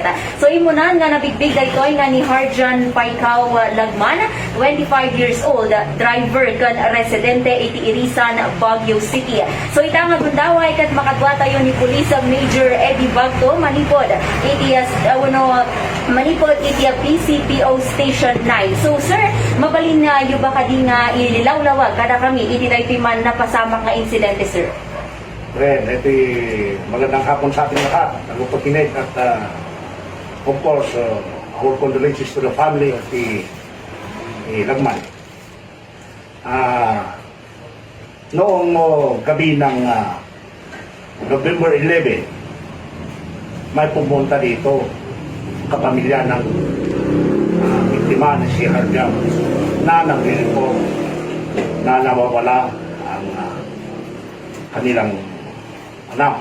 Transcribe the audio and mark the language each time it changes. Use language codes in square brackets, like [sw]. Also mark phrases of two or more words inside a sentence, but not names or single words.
[ilo] So imunan nga nabigbig daytoy nga ni Harjan Paikaw Lagman, [en] 25 years old, [ilo] driver kan residente iti Irisan, Baguio City. So ita nga gundaway kat makadwa tayo ni Police Major Eddie Bagto manipod iti manipod iti PCPO Station 9. So sir, mabalin na yung baka di nga ililawlawag kada kami iti daytoy man napasamak nga insidente sir. [tl] Well, ito magandang hapon sa ating lahat. Nagpupuntinig at [en] of course, our condolences to the family of the Lagman. [tl] Noong gabi ng November 11, may pumunta dito kapamilya ng biktima na si Harjam na nag-report na nawawala ang kanilang anak.